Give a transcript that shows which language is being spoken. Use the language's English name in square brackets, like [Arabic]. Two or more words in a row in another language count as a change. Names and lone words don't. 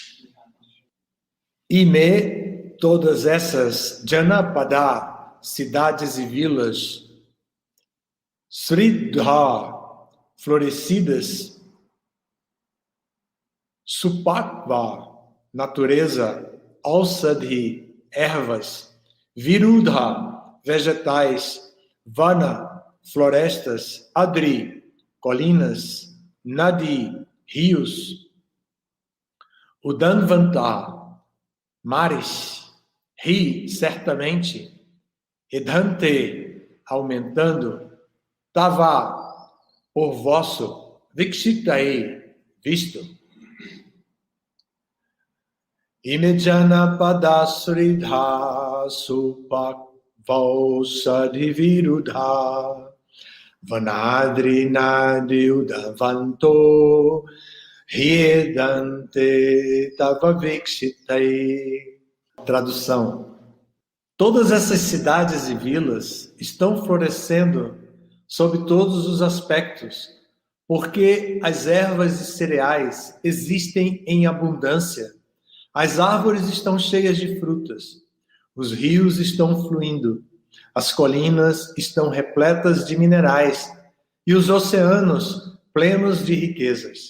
[Portuguese] Todas essas Janapada, cidades e vilas, Sridhar, florescidas, Supatva, natureza, Ausadhi, ervas, Virudha, vegetais, Vana, florestas, Adri, colinas, Nadi, rios, Udanvanta, mares, Ri, certamente, Edhante, aumentando, Tava, por vosso, Vikshitai, visto. [Sanskrit] इमे जनपदाः स्वृद्धाः सुपक्व औषधि वीरुधः वनाद्रि नदी उदन्वन्तो ह्येधन्ते तव वीक्षितैः. [Portuguese] Tradução: todas essas cidades e vilas estão florescendo sob todos os aspectos, porque as ervas e cereais existem em abundância, as árvores estão cheias de frutas, os rios estão fluindo, as colinas estão repletas de minerais e os oceanos plenos de riquezas.